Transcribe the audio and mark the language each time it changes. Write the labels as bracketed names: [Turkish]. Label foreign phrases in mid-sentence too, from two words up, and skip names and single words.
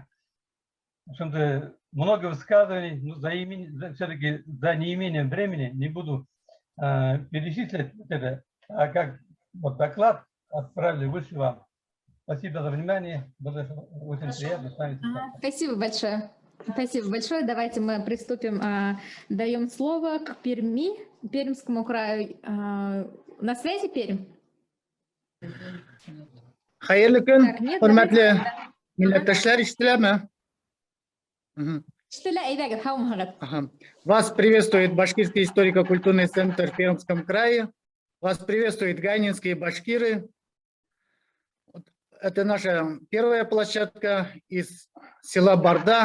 [Russian] В общем-то, много высказываний, но все-таки за неимением времени не буду перечислять это, а как вот доклад отправили выше вам. Спасибо за внимание. Было очень приятно с вами. Спасибо большое. Спасибо большое. Давайте мы приступим. Даем слово к Пермскому краю. На связи Пермь? [Gagauz] Hayırlı gün, hürmetli milletvekiller, iştiler [Russian] Вас приветствует Башкирский историко-культурный центр в Пермском крае. Вас приветствуют ганинские башкиры. Это наша первая площадка из села Барда.